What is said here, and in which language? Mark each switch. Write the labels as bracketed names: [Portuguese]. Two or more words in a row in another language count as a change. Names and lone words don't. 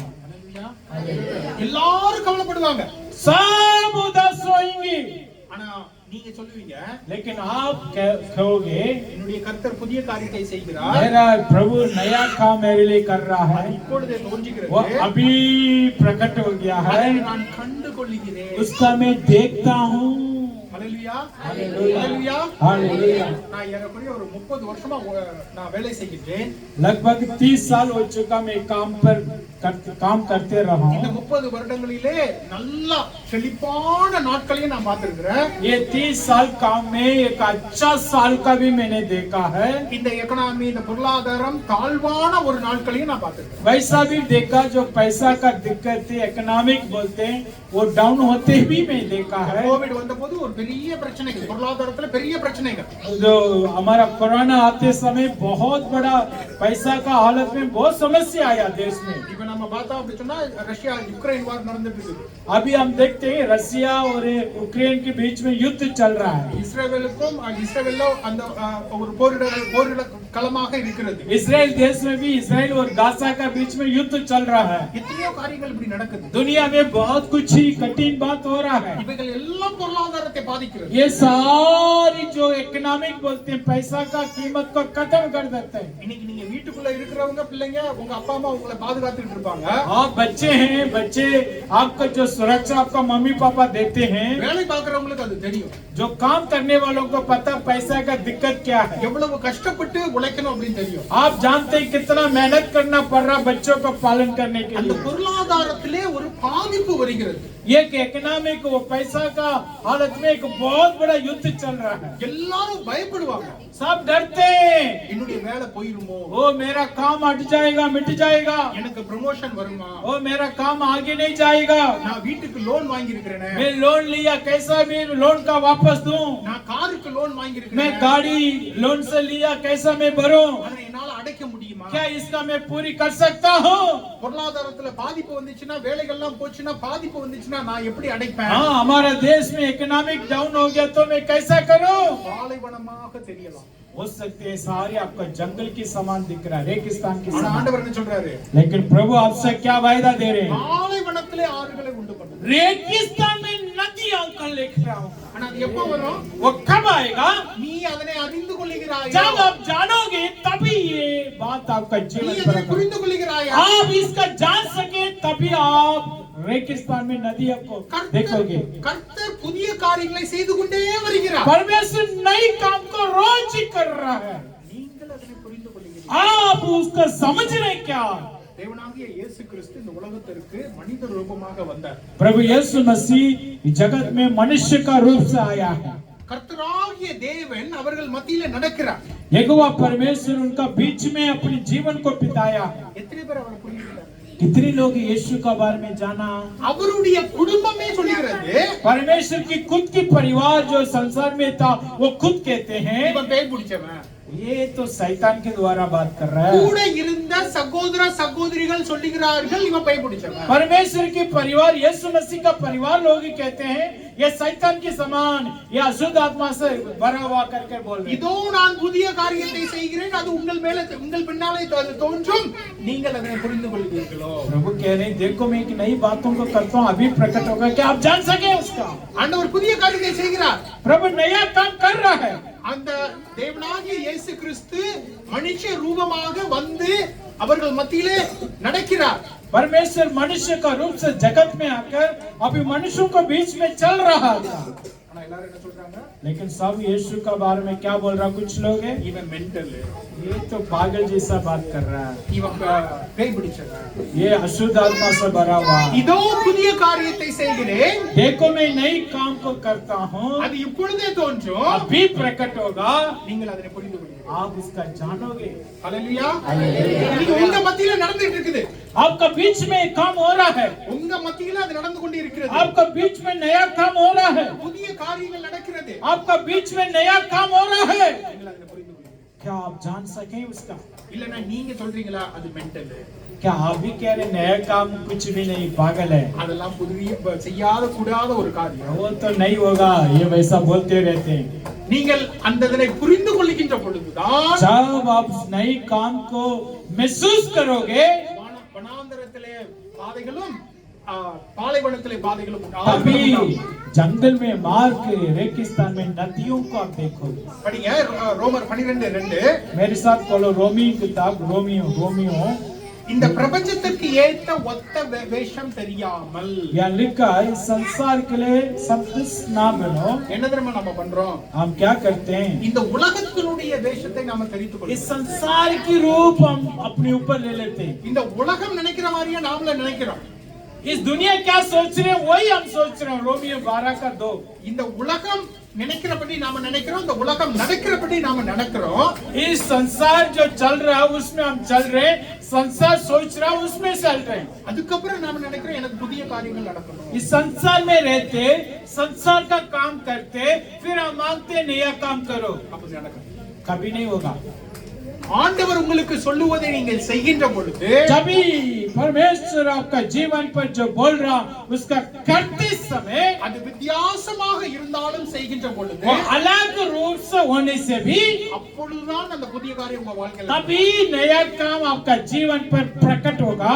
[Tamil] ஹல்லேலூயா. எல்லாரும் கவலைப்படுவாங்க. [Hindi] सब उदास होंगे, [Tamil] ஆனா நீங்க சொல்லுவீங்க, [Hindi] लेकिन आप कहोगे [Tamil] என்னுடைய கர்த்தர் புதிய காரியத்தை செய்கிறார். [Hindi] मेरा प्रभु नया काम मेरे लिए कर रहा है. [Tamil] இப்பொழுதே [Hindi] वो [Tamil] தோன்றுகிறது. [Hindi] अभी प्रकट हो गया है. [Tamil] அதை நான் கண்டு கொள்கிறேன். [Hindi] उसका मैं देखता हूँ. [Tamil] ஹல்லேலூயா. [Hindi] हालेलुया. [Tamil] ஹல்லேலூயா. [Hindi] हालेलुया. [Tamil] நான் ஏறக்குறைய ஒரு 30 வருஷமா நான் வேலை செய்கிறேன். [Hindi] लगभग 30 साल हो चुका मैं काम करते रहा [Tamil] இந்த [Hindi] हूँ. [Tamil] 30 வருடங்களிலே நல்ல செழிப்பான நாட்களையும் நான் பார்த்திருக்கிறேன். [Hindi] ये 30 साल काम में एक अच्छा साल का भी मैंने देखा है. [Tamil] இந்த எக்கனாமி, இந்த பொருளாதாரம் தாழ்வான ஒரு நாட்களையும் நான் பார்த்திருக்கிறேன். [Hindi] वैसा भी देखा जो पैसा का दिक्कत है, इकोनॉमिक बोलते हैं, वो डाउन होते भी मैं देखा है. [Tamil] கோவிட் வந்தபோது ஒரு பெரிய பிரச்சனைகள், பொருளாதாரத்துல பெரிய பிரச்சனைகள். [Hindi] जो हमारा कोरोना आते समय बहुत बड़ा पैसा का हालत में बहुत समस्या आया देश में. [Tamil] இப்ப நம்ம பார்த்தோம் அப்படி சொன்னா ரஷ்யா யுக்ரைன் வார் நடந்துட்டு இருக்கு. [Hindi] अभी हम देखते हैं रसिया और यूक्रेन के बीच में युद्ध चल रहा है. [Tamil] இஸ்ரேலுக்கும் இஸ்ரேலோ அந்த ஒரு போரிட களமாக இருக்கிறது. [Hindi] इजराइल देश में भी इजराइल और गाजा का बीच में युद्ध चल रहा है. [Tamil] எத்தனையோ காரியங்கள் இப்படி நடக்குது. [Hindi] दुनिया में बहुत कुछ ही कठिन बात हो रहा है. [Tamil] இவைகள் எல்லாம் பொருளாதாரத்தை பாதிக்கிறது. [Hindi] ये सारी जो इकोनॉमिक बोलते हैं पैसा का कीमत को खत्म कर देते हैं. [Tamil] இன்னைக்கு நீங்க வீட்டுக்குள்ள இருக்கிறவங்க பிள்ளைங்க உங்க அப்பா அம்மா உங்களை பாதுகாத்துட்டு இருப்பாங்க. [Hindi] आप बच्चे हैं, बच्चे आपका जो सुरक्षा आपका मम्मी पापा देते हैं. [Tamil] வேலை பார்க்கறவங்களுக்கு அது தெரியும். [Hindi] जो काम करने वालों को पता पैसा का दिक्कत क्या है. [Tamil] எவ்வளவு கஷ்டப்பட்டு உழைக்கணும் அப்படின்னு தெரியும். [Hindi] आप जानते हैं कितना मेहनत करना पड़ रहा बच्चों को पालन करने के [Tamil] அந்த [Hindi] लिए. [Tamil] பொருளாதாரத்திலே ஒரு பாதிப்பு வருகிறது. [Hindi] ये इकोनॉमिक वो पैसा का हालत में एक बहुत बड़ा युद्ध चल रहा है. [Tamil] எல்லாரும் பயப்படுவாங்க. [Hindi] सब डरते हैं, [Tamil] என்னுடைய வேலை போயிருமோ, [Hindi] ओ मेरा काम हट जाएगा, मिट जाएगा, [Tamil] எனக்கு ப்ரமோஷன் வருமா, [Hindi] ओ मेरा काम आगे नहीं जाएगा, [Tamil] நான் வீட்டுக்கு லோன் வாங்கி இருக்கிறேனே, [Hindi] मैं लोन लिया कैसा भी लोन का वापस दूं, [Tamil] நான் காருக்கு லோன் வாங்கி [Hindi] मैं [Tamil] இருக்கிறேன், [Hindi] गाड़ी लोन से लिया कैसा मैं भरूं, [Tamil] அதை என்னால அடைக்க முடியுமா? [Hindi] क्या इसका मैं पूरी कर सकता हूँ. [Tamil] பொருளாதாரத்துல பாதிப்பு வந்துச்சுன்னா, வேலைகள்லாம் போச்சுன்னா, பாதிப்பு வந்துச்சுன்னா நான் எப்படி அடைப்பேன்? [Hindi] हाँ हमारा देश में [English] economic down [Hindi] हो गया तो मैं कैसा करूं. [Tamil] பாலைவனமாக தெரியலாம். [Hindi] हो सकते हैं सारे आपका जंगल की समान दिख रहा है, रेगिस्तान की [Tamil] ஆனா [Hindi] समान. [Tamil] ஆண்டவர் என்ன சொல்றாரு? [Hindi] लेकिन प्रभु आपसे क्या वायदा दे रहे हैं. [Tamil] பாலைவனத்திலே ஆறுகளை உண்டு பண்ணும். [Hindi] रेगिस्तान में नदियां का लिख रहा हूं. [Tamil] ஆனா அது எப்ப வரும்? [Hindi] वो कब आएगा. [Tamil] நீ அதனை அறிந்து கொள்ளுகிறாயா? [Hindi] जब आप जानोगे तभी ये बात आपका [Tamil] நீ [Hindi] जीवन [Tamil] அதனை [Hindi] पर [Tamil] புரிந்து கொள்ளுகிறாயா? [Hindi] आप इसका जान सके तभी आप रेगिस्तान में नदियों को देखोगे. [Tamil] கர்த்தர் புதிய காரியங்களை செய்து கொண்டே வருகிறார். [Hindi] परमेश्वर नई काम को रोज ही कर रहा है. [Tamil] நீங்கள் அதனை புரிந்து கொள்ளுகிறீர்கள். [Hindi] आप उसका समझ रहे क्या. [Tamil] தேவனாகிய இயேசு கிறிஸ்து இந்த உலகத்திற்கு மனித ரூபமாக வந்தார். [Hindi] प्रभु यीशु मसीह जगत में मनुष्य का रूप से आया है. [Tamil] கர்த்தராகிய தேவன் அவர்கள் மத்தியில நடக்கிறார். [Hindi] यहोवा परमेश्वर उनका बीच में अपने जीवन को बिताया. [Tamil] எத்தனை பேர் அவரை புரியுகிறார்? [Hindi] कितने लोग यीशु का बारे में जाना. [Tamil] அவருடைய குடும்பமே சொல்லுகிறது, [Hindi] परमेश्वर की खुद की परिवार जो संसार में था वो खुद कहते हैं [Tamil] இவன் பேய் பிடிச்சவன், [Hindi] ये तो शैतान के द्वारा बात कर रहा है। [Tamil] கூட இருந்த சகோதர சகோதரிகள் சொல்லுகிறார்கள் இவன் பேய் பிடிச்சவன். [Hindi] परमेश्वर के परिवार, यीशु मसीह का परिवार लोग ही कहते हैं ये शैतान के समान, ये अशुद्ध आत्मा से भरा हुआ करके बोल रहे हैं। [Tamil] இதோ நான் புதிய காரியத்தை செய்கிறேன், அது உங்கள் மேலே உங்கள் பின்னாலே அது தோன்றும், நீங்கள் அதை புரிந்து கொள்வீர்களோ? [Hindi] प्रभु कह रहे हैं देखो मैं एक नई बातों को करता हूँ, अभी प्रकट होगा क्या आप जान सके उसका। [Tamil] ஆண்டவர் புதிய காரியத்தை செய்கிறார். [Hindi] प्रभु नया काम कर रहा है। [Tamil] அந்த தேவனாகிய இயேசு கிறிஸ்து மனுஷ ரூபமாக வந்து அவர்கள் மத்தியிலே நடக்கிறார். [Hindi] परमेश्वर मनुष्य का रूप से जगत में आकर अभी मनुष्यों को बीच में चल रहा था। [Tamil] ஆனா எல்லாரும் என்ன சொல்றாங்க? [Hindi] लेकिन सब यीशु का बारे में क्या बोल रहा, कुछ लोग हैं [Tamil] இவன் மென்டல், [Hindi] ये तो पागल जैसा बात कर रहा है, [Tamil] இவன் பேய் பிடிச்சவன். [Hindi] ये अशुद्ध आत्मा से भरा हुआ। [Tamil] இதோ புதிய காரியத்தை செய்கிறேன், [Hindi] देखो मैं नई काम को करता हूँ, [Tamil] அது இப்பொழுதே தோன்றும், [Hindi] अभी प्रकट होगा, [Tamil] நீங்கள் அதை புரிந்து கொள்வீர்கள். [Hindi] आप उसका जानोगे। [Tamil] ஹalleluya. இது உங்க மத்தியில நடந்துட்டு இருக்குது. [Hindi] आपका बीच में एक काम हो रहा है, [Tamil] உங்க மத்தியில அது நடந்து கொண்டு இருக்கிறது. [Hindi] आपका बीच में नया काम हो रहा है, [Tamil] புதிய காரியங்கள் நடக்கிறது. [Hindi] आपका बीच में नया काम हो रहा है। [Tamil] நீங்கள் அதை புரிந்து கொள்வீர்கள். [Hindi] क्या आप जान सके उसका? [Tamil] இல்லனா நீங்க சொல்றீங்களா அது மென்டல், [Hindi] क्या आप भी कह रहे नया काम कुछ भी नहीं, पागल है, [Tamil] அதெல்லாம் புதிய செய்யாத கூடாத ஒரு காரியம். [Hindi] वो तो नहीं होगा, ये वैसा बोलते रहते हैं। [Tamil] நீங்கள் அந்த இதனை புரிந்து கொள்கின்ற பொழுதுதான் [Hindi] जब आप उस नई काम को महसूस करोगे [Tamil] வனாந்தரத்திலே பாதைகளும் பாலைவனத்திலே பாதைகளும் [Hindi] तभी जंगल में मार्ग, रेगिस्तान में नदियों को आप देखोगे। [Tamil] படிங்க ரோமர் 12:2. [Hindi] मेरे साथ बोलो रोमी किताब, रोमियो। [Tamil] இந்த பிரபஞ்சத்துக்கு ஏத்த ஒத்த வேஷம் தெரியாமல் [Hindi] यहाँ लिखा है इस संसार के लिए सब कुछ ना बनो। [Tamil] என்ன தெரியுமா நம்ம பண்றோம்? [Hindi] हम क्या करते हैं, [Tamil] இந்த உலகத்தினுடைய வேஷத்தை நாம தெரிந்து [Hindi] इस [Tamil] கொள்கிறோம். [Hindi] संसार की रूप हम अपने ऊपर ले लेते हैं। [Tamil] இந்த உலகம் நினைக்கிற மாதிரியே நாமள நினைக்கிறோம். [Hindi] इस दुनिया क्या सोच रहे हैं वही हम सोच रहे हैं। रोमियो 12:2। [Tamil] இந்த உலகம் நினைக்கிறபடி நாம நினைக்கிறோம், இந்த உலகம் நடக்கிறபடி நாம நடக்கிறோம். [Hindi] इस संसार जो चल रहा है उसमें हम चल रहे हैं, संसार सोच रहा है उसमें चल रहे हैं। [Tamil] அதுக்கப்புறம் நாம நினைக்கிறோம் எனக்கு புதிய காரியங்கள் நடக்கணும். [Hindi] इस संसार में रहते, संसार का काम करते, फिर हम मांगते नया काम करो, [Tamil] அப்படி நடக்கும். [Hindi] कभी नहीं होगा। [Tamil] ஆண்டவர் உங்களுக்கு சொல்லுவதை நீங்கள் செய்கின்ற பொழுது [Hindi] जब परमेश्वर आपका जीवन पर जो बोल रहा उसका करते समय [Tamil] அது வித்தியாசமாக இருந்தாலும் செய்கின்ற பொழுது [Hindi] वो अलग रूप से होने से भी [Tamil] அப்பொழுதுதான் அந்த புதிய காரியம் உங்க வாழ்க்கையில [Hindi] तभी नया काम आपका जीवन पर प्रकट होगा।